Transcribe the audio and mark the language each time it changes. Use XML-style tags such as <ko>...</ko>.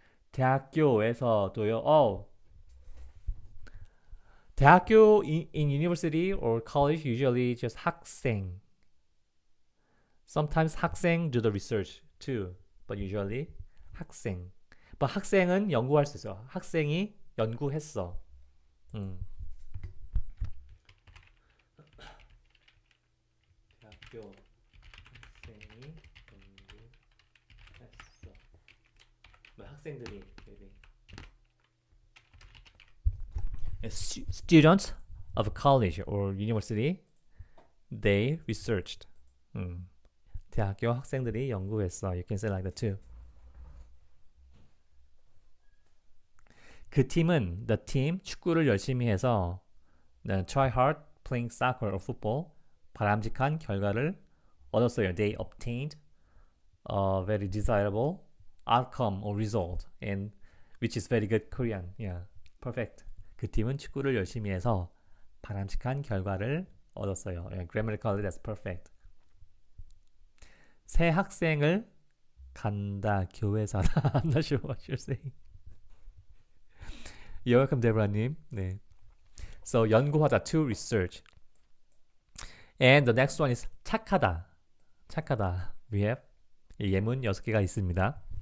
<ko>대학교에서도요.</ko> <en>대학교 in university or college usually just 학생. Sometimes 학생 do the research too, but usually 학생. But</en> <ko>학생은 연구할 수 있어요. 학생이 연구했어. 대학교 학생이 연구했어. 뭐 학생들이</ko> <en>maybe. Students of a college or university, they researched.</en> <ko>대학교 학생들이 연구했어.</ko> <en>You can say like that too.</en> <ko>그 팀은,</ko> <en>the team,</en> <ko>축구를 열심히 해서</ko> <en>try hard playing soccer or football,</en> <ko>바람직한 결과를 얻었어요.</ko> <en>They obtained a very desirable outcome or result, and which is very good Korean. Yeah, perfect.</en> <ko>그 팀은 축구를 열심히 해서 바람직한 결과를 얻었어요.</ko> <en>Yeah, grammatically that's perfect.</en> <ko>새 학생을 간다 교회사다.</ko> <en>I'm not sure what you're saying. You're welcome, 데브라님.</en> <ko>네.</ko> <en>So 연구하다 to research. And the next one is 착하다.</en> <ko>착하다.</ko> <en>We have</en> <ko>예문 6개가 있습니다.</ko>